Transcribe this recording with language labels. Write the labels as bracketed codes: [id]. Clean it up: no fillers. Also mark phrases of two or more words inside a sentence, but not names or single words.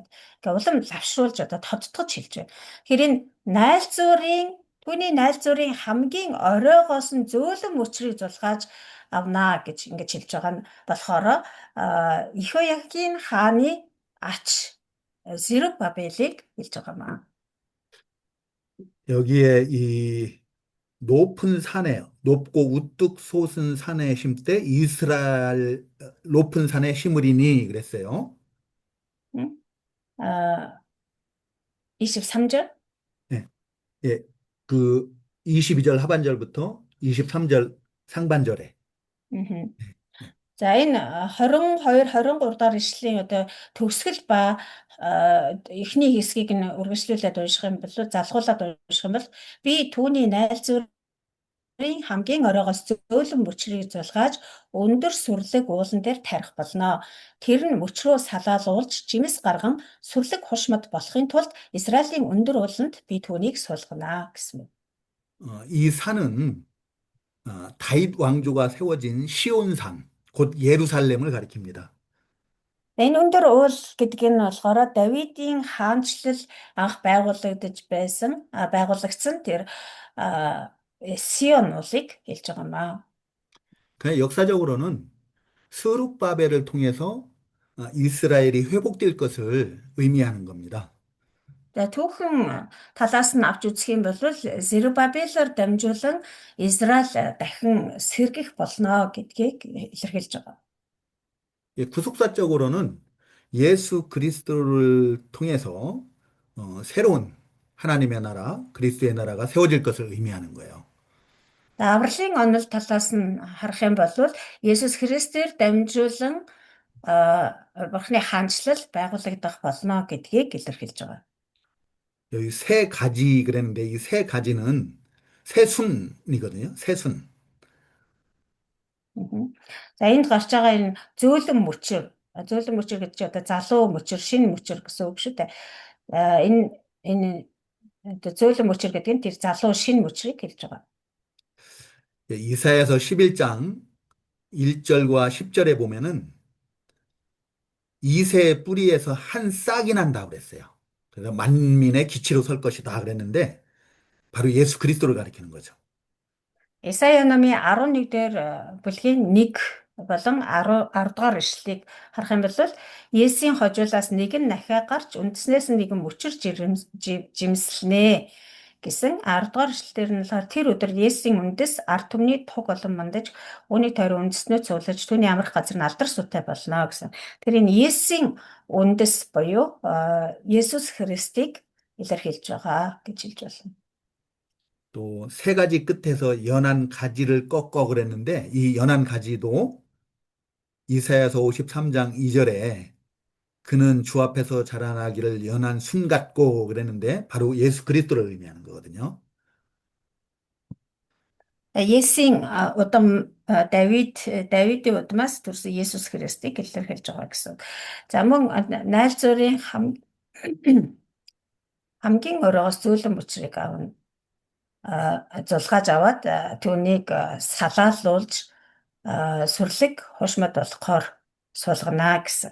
[mn] Ингээ улам лавшруулж одоо тодтогч хэлж байна. Тэгэхээр энэ түүний найлзуурын хамгийн оройгоос нь зөөлөн мөчрийг зулгааж авнаа гэж ингэж хэлж байгаа нь болохоор Ихоякийн хааны ач Зерубабелийг хэлж байгаамаа. [ko] 여기에 이 높은 산에 높고 우뚝 솟은 산에 심되 이스라엘 높은 산에 심으리니 그랬어요. 23절? 네. 예. 그 22절 하반절부터 23절 상반절에. [mn] За энэ 22 23 дахь эшлэлийн одоо төгсгөл ба эхний хэсгийг нь үргэлжлүүлээд унших юм бол залгуулад унших юм бол би түүний найлзуурын хамгийн оройгоос зөөлөн мөчрийг зулгааж өндөр сүрлэг уулан дээр тарих болно. Тэр нь мөчрөө салаалуулж жимс гарган сүрлэг хушмад болохын тулд Израилийн өндөр ууланд би түүнийг суулгана гэсэн юм. [ko] 이 산은 다윗 왕조가 세워진 시온산 곧 예루살렘을 가리킵니다. [mn] Энэ өндөр уул гэдэг нь болохоор Давидын хаанчлал анх байгуулагдсан тэр Сион уулыг хэлж байгаамаа. [ko] 그냥 역사적으로는 스룹바벨을 통해서 이스라엘이 회복될 것을 의미하는 겁니다. [mn] За түүхэн талаас нь авч үзэх юм бол Зерубабелээр дамжуулан Израиль дахин сэргэх болно гэдгийг илэрхийлж байгаа. [ko] 구속사적으로는 예수 그리스도를 통해서 새로운 하나님의 나라, 그리스도의 나라가 세워질 것을 의미하는 거예요. [mn] Авралын онол талаас нь харах юм бол Есүс Христээр дамжуулан Бурхны хаанчлал байгуулагдах болно гэдгийг илэрхийлж байгаа. [ko] 여기 세 가지 그랬는데 이 세 가지는 새순이거든요. 새순. [mn] За энд гарч байгаа энэ зөөлөн мөчөр гэдэг чинь одоо залуу мөчөр, шинэ мөчөр гэсэн үг шүү дээ. Энэ зөөлөн мөчөр гэдэг нь тэр залуу шинэ мөчрийг хэлж байгаа. [ko] 이사야서 11장 1절과 10절에 보면은 이새의 뿌리에서 한 싹이 난다고 그랬어요. 그래서 만민의 기치로 설 것이다 그랬는데 바로 예수 그리스도를 가리키는 거죠. [mn] Исая номын 11 дээр бүлгийн 1 болон 10 дугаар ишлэлийг харах юм бол Есүсийн хожуулаас нэг нь нахиа гарч үндэснээс нэгэн мөчөр жимслэнэ. гэсэн 10 дугаар эшлэлээр нь болохоор тэр өдөр Есүсийн үндэс ард түмний туг болон мандаж үүний тойрон үндэснөө цуглаж түүний амрах газар нь алдар сутай болно гэсэн. Тэр энэ Есүсийн үндэс буюу Есүс Христийг илэрхийлж байгаа гэж хэлж болно. [ko] 또 세 가지 끝에서 연한 가지를 꺾어 그랬는데 이 연한 가지도 이사야서 53장 2절에 그는 주 앞에서 자라나기를 연한 순 같고 그랬는데 바로 예수 그리스도를 의미하는 거거든요. [mn] Есүсийн удам Давидын удмаас төрсөн Есүс Христийг илэрхийлж байгаа гэсэн. За мөн найрцуурын хамгийн оройгоос зөөлөн мөчрийг авна. Зулгааж аваад түүнийг салаалуулж сүрлэг хушмад болохоор суулгана гэсэн.